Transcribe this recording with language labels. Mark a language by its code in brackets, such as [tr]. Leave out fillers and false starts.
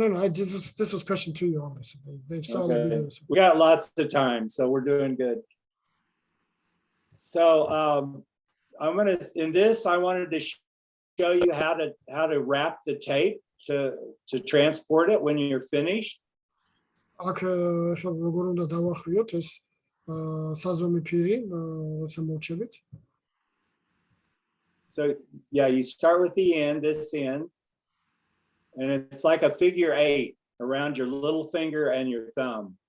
[en] This was question to you on this. They saw the Okay. videos. We got lots of time, so we're doing good. So I'm gonna, in this, I wanted to show you how to wrap the tape to transport it when you're finished. [ka] აქ ახლა როგორ უნდა დავახვიოთ ეს საზომი ფირი, როცა მოვჩებით. [en] So yeah, you start with the end, this end, and it's like a figure 8 around your little finger and your thumb.